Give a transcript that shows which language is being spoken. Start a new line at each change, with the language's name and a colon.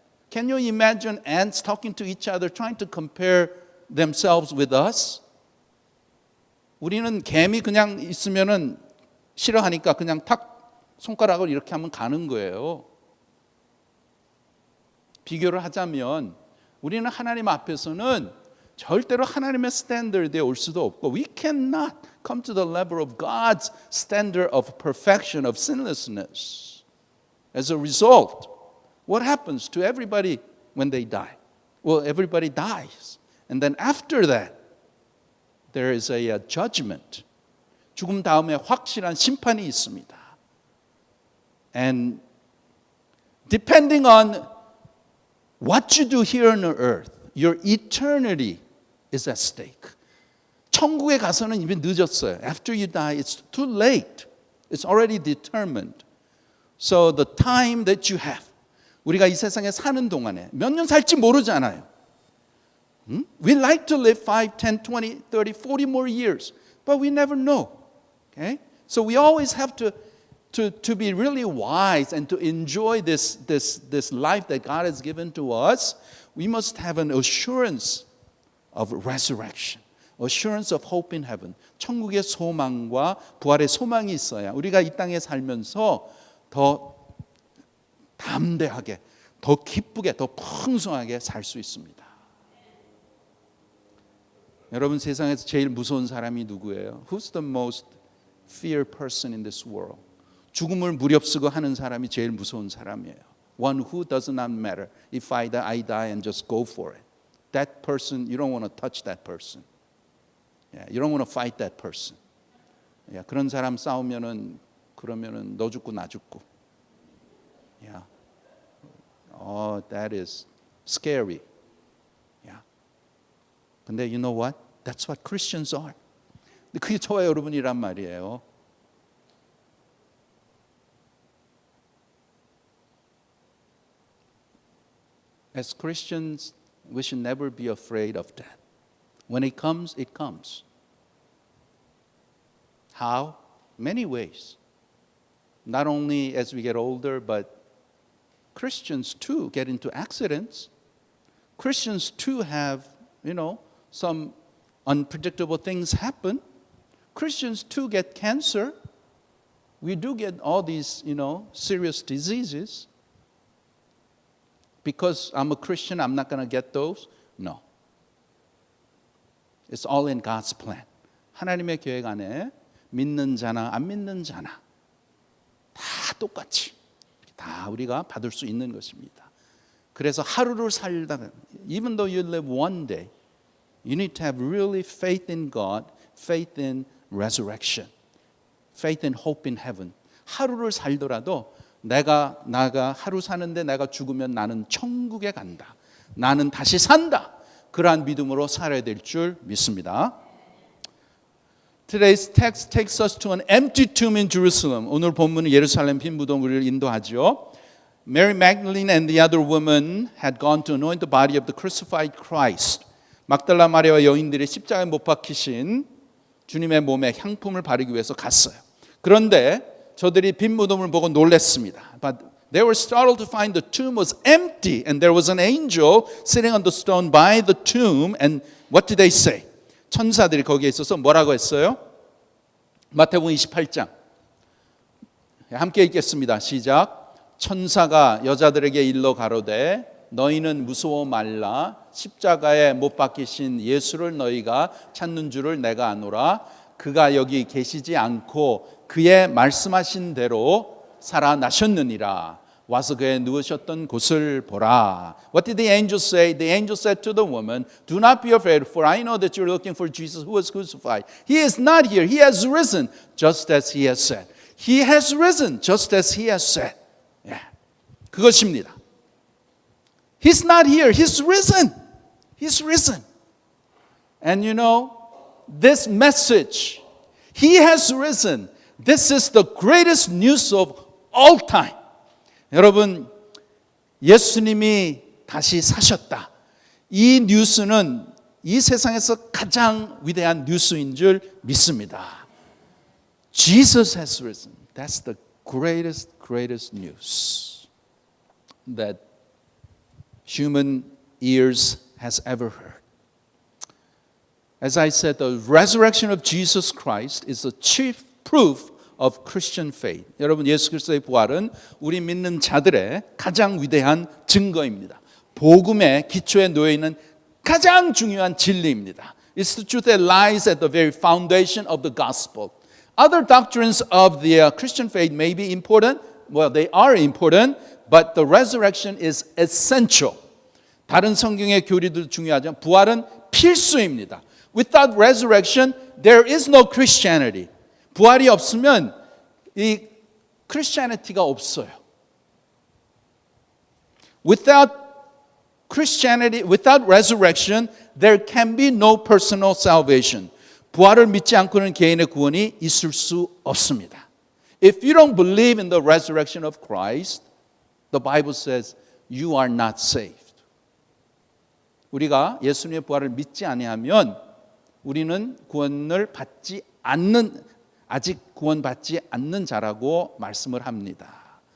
English: Can you imagine ants talking to each other, trying to compare themselves with us?
Korean: 우리는 개미 그냥 있으면은 싫어하니까 그냥 탁 손가락을 이렇게 하면 가는 거예요. 비교를 하자면 우리는 하나님 앞에서는 절대로 하나님의 스탠더드에 올 수도 없고
English: we cannot come to the level of God's standard of perfection, of sinlessness. As a result, what happens to everybody when they die? Well, everybody dies. And then after that, there is a judgment.
Korean: 죽음 다음에 확실한 심판이 있습니다.
English: And depending on what you do here on earth, your eternity is at stake.
Korean: 천국에 가서는 이미 늦었어요.
English: After you die, it's too late. It's already determined. So the time that you have,
Korean: 우리가 이 세상에 사는 동안에 몇 년 살지 모르잖아요.
English: We like to live 5, 10, 20, 30, 40 more years, but we never know. Okay? So we always have to be really wise and to enjoy this life that God has given to us. We must have an assurance of resurrection, assurance of hope in heaven.
Korean: 천국의 소망과 부활의 소망이 있어야 우리가 이 땅에 살면서 더 담대하게, 더 기쁘게, 더 풍성하게 살 수 있습니다. 여러분, 세상에서 제일 무서운 사람이 누구예요?
English: Who's the most feared person in this world?
Korean: 죽음을 무렵쓰고 하는 사람이 제일 무서운 사람이에요.
English: One who does not matter. If I die and just go for it. That person, you don't want to touch that person. Yeah, you don't want to fight that person.
Korean: Yeah, 그런 사람 싸우면은 그러면은 너 죽고 나 죽고.
English: Yeah. Oh, that is scary. Yeah. 근데 you know what? That's what Christians are.
Korean: 근데 그게 저와 여러분이란 말이에요.
English: As Christians, we should never be afraid of death. When it comes, it comes. How? Many ways. Not only as we get older, but Christians too get into accidents. Christians too have, some unpredictable things happen. Christians too get cancer. We do get all these, serious diseases. Because I'm a Christian, I'm not going to get those? No. It's all in God's plan.
Korean: 하나님의 계획 안에 믿는 자나 안 믿는 자나 다 똑같이 다 우리가 받을 수 있는 것입니다. 그래서 하루를 살다,
English: even though you live one day, you need to have really faith in God, faith in resurrection, faith in hope in heaven.
Korean: 하루를 살더라도 나가 하루 사는데 내가 죽으면 나는 천국에 간다. 나는 다시 산다. 그러한 믿음으로 살아야 될 줄 믿습니다.
English: Today's text takes us to an empty tomb in Jerusalem.
Korean: 오늘 본문은 예루살렘 빈 무덤을 인도하죠.
English: Mary Magdalene and the other woman had gone to anoint the body of the crucified Christ.
Korean: 막달라 마리아와 여인들이 십자가에 못 박히신 주님의 몸에 향품을 바르기 위해서 갔어요. 그런데 저들이 빈 무덤을 보고 놀랐습니다.
English: But they were startled to find the tomb was empty and there was an angel sitting on the stone by the tomb. And what did they say?
Korean: 천사들이 거기에 있어서 뭐라고 했어요? 마태복음 28장 함께 읽겠습니다. 시작. 천사가 여자들에게 일러 가로되 너희는 무서워 말라. 십자가에 못 박히신 예수를 너희가 찾는 줄을 내가 아노라. 그가 여기 계시지 않고 그의 말씀하신 대로 살아나셨느니라. 와서 그의 누우셨던 곳을 보라.
English: What did the angel say? The angel said to the woman, Do not be afraid, for I know that you're looking for Jesus who was crucified. He is not here. He has risen, just as he has said. He has risen, just as he has said. Yeah.
Korean: 그것입니다.
English: He's not here. He's risen. He's risen. And you know, this message, he has risen. This is the greatest news of all time.
Korean: 여러분, 예수님이 다시 사셨다. 이 뉴스는 이 세상에서 가장 위대한 뉴스인 줄 믿습니다.
English: Jesus has risen. That's the greatest news that human ears has ever heard. As I said, the resurrection of Jesus Christ is the chief proof of Christian faith.
Korean: 여러분, 예수 그리스도의 부활은 우리 믿는 자들의 가장 위대한 증거입니다. 복음의 기초에 놓여 있는 가장 중요한 진리입니다.
English: It's the truth that lies at the very foundation of the gospel. Other doctrines of the Christian faith may be important. Well, they are important, but the resurrection is essential.
Korean: 다른 성경의 교리도 중요하지만 부활은 필수입니다.
English: Without resurrection, there is no Christianity.
Korean: 부활이 없으면 이 Christianity가 없어요.
English: Without Christianity, without resurrection, there can be no personal salvation.
Korean: 부활을 믿지 않고는 개인의 구원이 있을 수 없습니다.
English: If you don't believe in the resurrection of Christ, the Bible says you are not saved.
Korean: 우리가 예수님의 부활을 믿지 아니하면 우리는 구원을 받지 않는, 아직 구원받지 않는 자라고 말씀을 합니다.